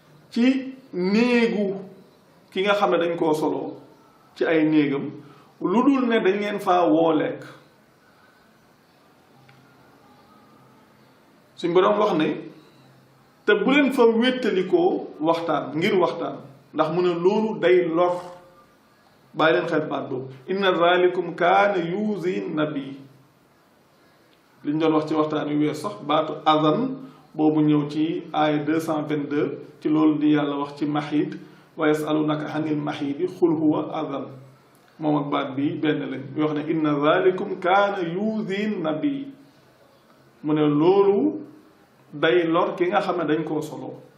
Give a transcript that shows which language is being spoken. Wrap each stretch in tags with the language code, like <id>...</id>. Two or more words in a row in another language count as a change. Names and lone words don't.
<wo>ci néegu ki nga xam ne dañ koo solo ci ay néegam, lu dul ne dañ leen faa woo lekk." Suñ Boroom wax ne, "Te bu leen fa wéttalikoo waxtaan, ngir waxtaan, ndax mu ne loolu day lor." Bàyyi leen xel baat boobu,</wo> <ar>"إن ذلكم كان يؤذي النبي."</ar> <wo>Li ñu doon wax ci waxtaan wi wees sax, baatu azan boobu ñëw ci aaya deux cent vingt-deux, ci loolu di Yàlla wax ci maxiid,</wo> <ar>"ويسألونك عن المحيض قل هو أذى."</ar> <wo>Moom ak baat bi benn lañ. Muy wax ne,</wo> <ar>"إن ذلكم كان يؤذي النبي."</ar> <wo>Mu ne loolu day lor ki nga xam ne dañ koo solo.</wo>